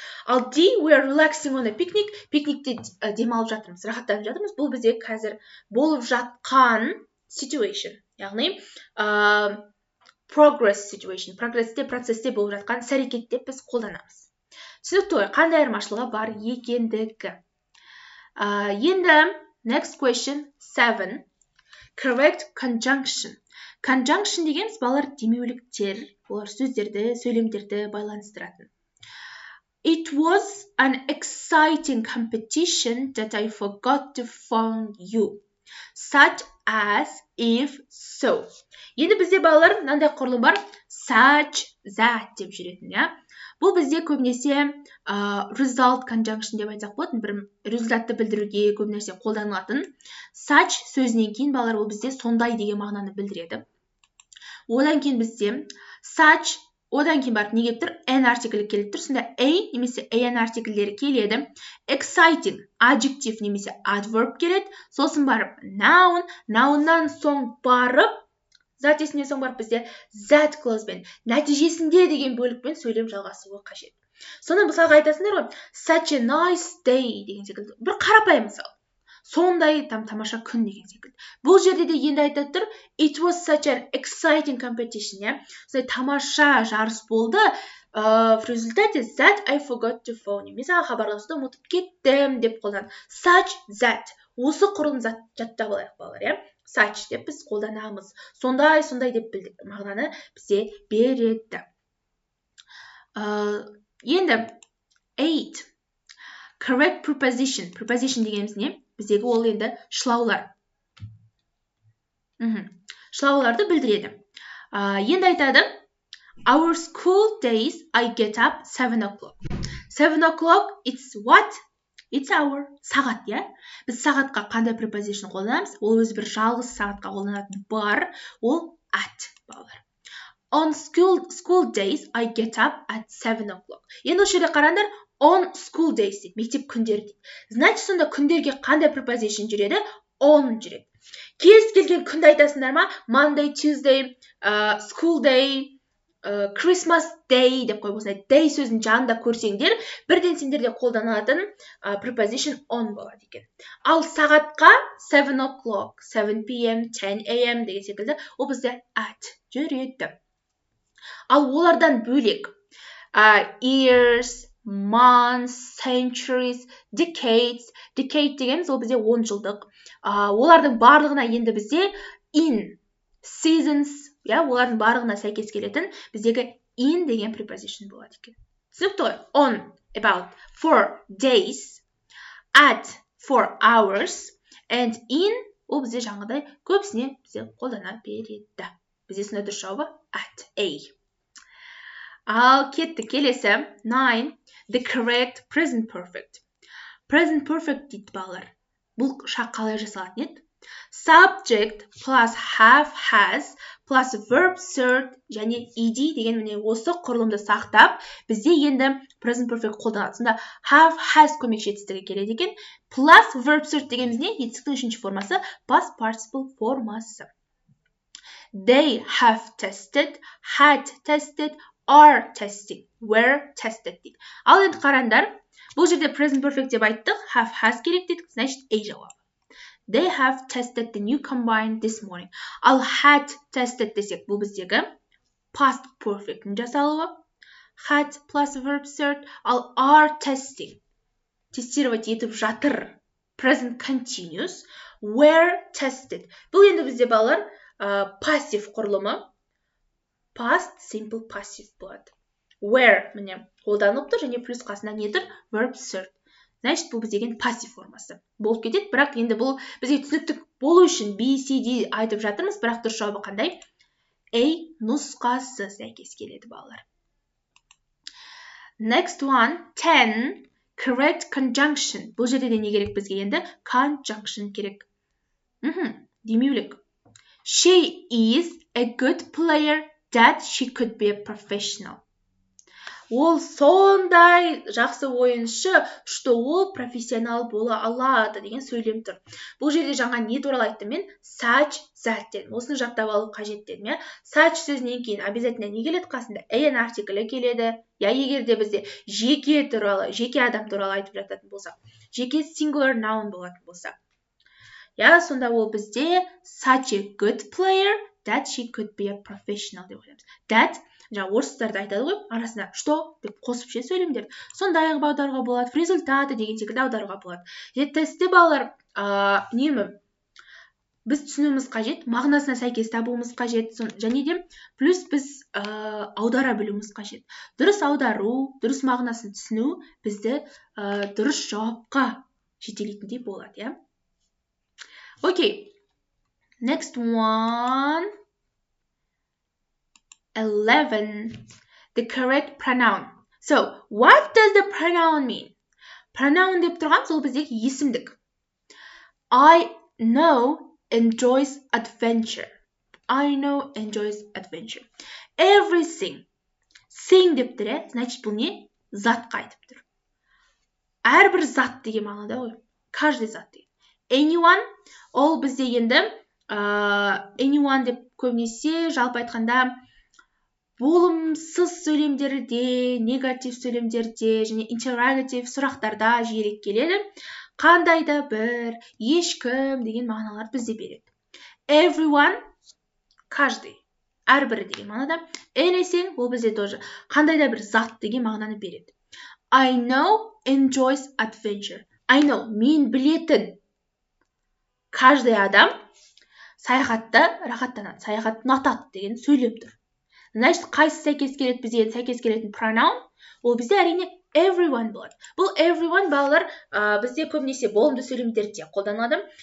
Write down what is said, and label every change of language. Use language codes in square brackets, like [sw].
[kk] Ал D, [en] we are relaxing on a picnic, [kk] пикникте демалып жатырмыз, рахаттанып жатырмыз. Бұл біздегі қазір болып жатқан situation, яғни progress situation, процесте болып жатқан іс-әрекетте біз қолданамыз. Түсінікті ғой, қандай айырмашылығы бар екендігі. [en] Енді next question 7. Correct conjunction. [kk] Conjunction дегеніміз балалар демеуліктер, олар сөздерді, сөйлемдерді байланыстыратын. [en] It was an exciting competition that I forgot to phone you. Such as, if, so. [kk] Енді бізде балалар мынандай құрылым бар, such, that деп жүретін, ja? Бұл бізде көбінесе result conjunction деп айтсақ болады, бір результатты білдіруге көп нәрсе қолданылатын. Such сөзінен кейін балалар ол бізде сондай деген мағынаны білдіреді. Одан кейін бізде such, одан кейін барып не келіп тұр? An артиклі келіп тұр. Сонда a немесе an артиклдері келеді. Exciting, adjective немесе adverb келеді. Сосын барып noun, nounнан соң барып зат есімнен соң барып бізде that clause'бен нәтижесінде деген бөлікпен сөйлем жалғасуы қажет. Соны мысалға айтасыңдар ғой, [en] such a nice day [kk] деген секілді. Бір қарапайым мысал. Сондай тамаша күн деген секілді. Бұл жерде де енді айтып тұр, [en] it was such an exciting competition, [kk] ja? Сондай тамаша жарыс болды. [ru] В результате [en] that I forgot to phone you. [kk] Мысалы хабарласуды ұмытып кеттім деп қолдан. [en] Such that. [kk] Осы құрылым жаттап алайық балалар, ja? Such деп біз қолданамыз. Сондай деп білдік. Мағынаны бізде береді. [en] Енді 8. Correct preposition. [kk] Preposition дегеніміз не? Біздегі ол енді шылаулар. Шылауларды білдіреді. Енді айтады, [en] our school days I get up 7 o'clock. 7 o'clock, it's what? It's hour. Сағат, ja? [kk] Біз сағатқа қандай preposition қолданамыз? Ол өзі бір жалғыз сағатқа қолданатын бар. Ол at, балалар. [en] On school days, I get up at 7 o'clock. [kk] Енді осы жерде қараңдар, [en] on school days, [kk] мектеп күндері дейді. Значит, сонда күндерге қандай preposition жүреді? On жүреді. Кез келген күнді айтасыңдар ма? Monday, Tuesday, school day, Christmas day деп қойып осындай day сөзін жанында көрсеңдер, бірден сендерде қолданылатын preposition on болады екен. Ал сағатқа 7 o'clock, 7 p.m., 10 a.m. деген секілді, ол бізде at жүреді. Ал олардан бөлек years, months, centuries, decades. Decade дегеніміз ол бізде 10 жылдық. Олардың барлығына енді бізде in, seasons, олардың барлығына сәйкес келетін біздегі in деген preposition болады екен. Түсінікті ғой? On, about, for days, at, for hours, and in ол бізде жаңағыдай көбісіне бізде қолдана береді. Бізде сонда дұрыс жауабы at, a. Ал кеттік келесі 9. [en] The correct present perfect. [kk] Present perfect дейді балалар. Бұл шақ қалай жасалатын еді? Subject plus have, has plus verb cert және ed деген міне осы құрылымды сақтап, бізде енді present perfect қолданады. Сонда have, has көмекші етістігі келеді екен. Plus verb cert дегеніміз не? Етістіктің үшінші формасы past participle формасы. [en] They have tested, had tested, are testing, were tested дейді. [kk] Ал енді қараңдар, бұл жерде present perfect деп айттық, have, has керек дедік, значит, a жауабы. [en] They have tested the new combine this morning. [kk] Ал had tested десек, бұл біздегі past perfect'ің жасалуы. [en] Had plus verb cert, ал are testing. [kk] Тестировать етіп жатыр. Present continuous. [en] Were tested. [kk] Бұл енді бізде балалар passive құрылымы. Past simple passive болады. Were міне қолданылып тұр және плюс қасында не тұр? Verb cert. Значит, бұл біздеген пассив формасы. Болып кетеді, бірақ енді бұл бізге түсінікті болу үшін B, C, D айтып жатырмыз, бірақ дұрыс жауабы қандай? A нұсқасы сәйкес келеді балалар. [en] Next one, 10. Correct conjunction. [kk] Бұл жерде де не керек бізге енді? Conjunction керек. Демеулік. [en] She is a good player that she could be a professional. [kk] Ол сондай жақсы ойыншы, что ол профессионал бола алады деген сөйлем тұр. Бұл жерде жаңа не туралы айттым мен? Such that дедім. Осыны жаттап алу қажет дедім. Such сөзінен кейін обязательно не келеді қасында? An артиклі келеді. Егер де бізде жеке адам туралы айтып жататын болса, жеке singular noun болатын болса. Сонда ол бізде [en] such a good player that she could be a professional [kk] деп ойлаймыз. That орыстарда айтады ғой, арасына что деп қосып сөйлемдерді. Сондай ақ аударуға болады, [ru] в результаты [kk] деген секілді аударуға болады. Тестте балалар, біз түсінуіміз қажет, мағынасына сәйкес табуымыз қажет, және де плюс біз аудара білуіміз қажет. Дұрыс аудару, дұрыс мағынасын түсіну бізді дұрыс жауапқа жетелейтіндей болады, Окей. [en] Next one. 11. The correct pronoun. So, what does the pronoun mean? [kk] Pronoun деп тұрған сол біздегі есімдік. [en] I know enjoys adventure. I know enjoys adventure. Everything. [kk] Thing деп тұр, значит, бұл не? Затқа айтып тұр. Әрбір зат деген мағынада ғой. Каждый зат деген. Anyone, ол бізде енді anyone деп көбінесе жалпы айтқанда болымсыз сөйлемдерде, негатив сөйлемдерде және интеррогатив сұрақтарда жиірек келеді. Қандай да бір, ешкім деген мағыналар бізде береді. Everyone, каждый, әрбірі деген мағынада. Anything, ол бізде тоже қандай да бір зат деген мағынаны береді. [en] I know enjoys adventure. [kk] I know, мен білетін. Каждый адам саяхатта рахаттанады, саяхат ұнатады деген сөйлем тұр. Значит, қайсы сәйкес келеді бізге сәйкес келетін pronoun? Ол бізде әрине everyone болады. Бұл everyone балалар бізде көбінесе болымды сөйлемдерде қолданылады.